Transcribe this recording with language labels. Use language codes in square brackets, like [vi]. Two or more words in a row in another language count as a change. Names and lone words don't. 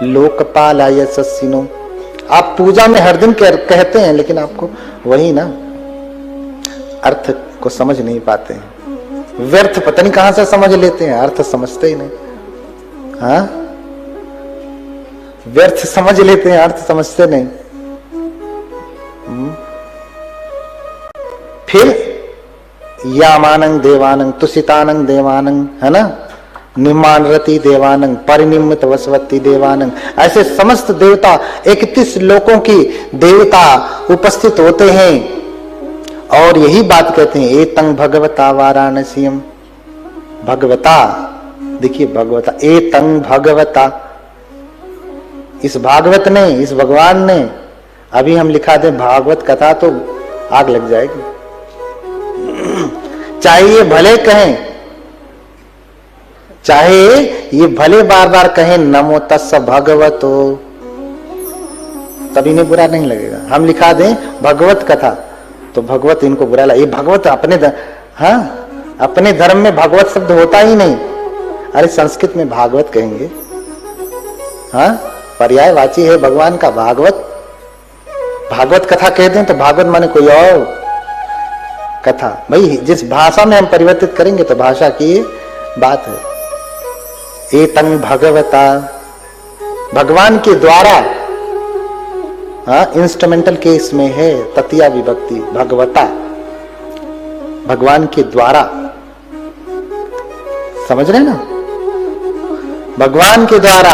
[pi] लोकपाल आय सस्सिनो, [hi] आप पूजा में हर दिन कहते हैं, लेकिन आपको वही ना अर्थ को समझ नहीं पाते हैं। व्यर्थ पता नहीं कहां से समझ लेते हैं, अर्थ समझते ही नहीं। हाँ, व्यर्थ समझ लेते हैं, अर्थ समझते नहीं। [pi] फिर यामानंग देवानंग, तुषितानंग देवानंग, [hi] है ना, [pi] निम्मानरति देवानंग, परिनिम्मित वसवती देवानंग, [hi] ऐसे समस्त देवता 31 लोकों की देवता उपस्थित होते हैं और यही बात कहते हैं, [pi] एतं भगवता वाराणसीयम। भगवता, देखिए भगवता, एतं भगवता, [hi] इस भागवत ने, इस भगवान ने, अभी हम लिखा दें भागवत कथा तो आग लग जाएगी। चाहे ये भले कहें, चाहे ये भले बार बार कहें [pi] नमो तस्स भगवतो, [hi] तभी इन्हें बुरा नहीं लगेगा। हम लिखा दें भगवत कथा तो भगवत इनको बुरा लगा। ये भगवत अपने धर्म में भगवत शब्द होता ही नहीं। अरे संस्कृत में भागवत कहेंगे, हाँ, पर्यायवाची है भगवान का भागवत। भागवत कथा कह दें तो भागवत माने कोई और कथा। भाई जिस भाषा में हम परिवर्तित करेंगे तो भाषा की बात है। [pi] एतं भगवता, [hi] भगवान के द्वारा, हाँ, [en] instrumental case [hi] में है तृतीया विभक्ति, भगवता, भगवान के द्वारा। समझ रहे ना, भगवान के द्वारा।